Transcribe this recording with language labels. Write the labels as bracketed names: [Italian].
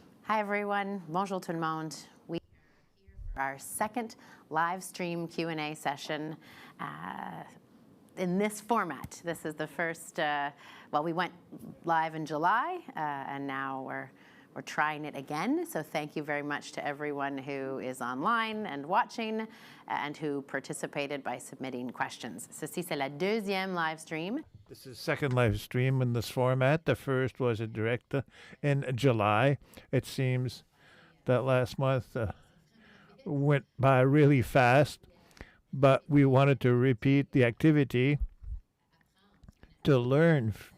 [English] Hi everyone, [French] bonjour tout le monde. [English] We are here for our second live stream Q&A session in this format. This is the first, well, we went live in July and now we're trying it again. So thank you very much to everyone who is online and watching and who participated by submitting questions. [French] Ceci, c'est la deuxième live stream. [English] This is second live stream in this format. The first was a direct in July. It seems that last month went by really fast, but we wanted to repeat the activity to learn.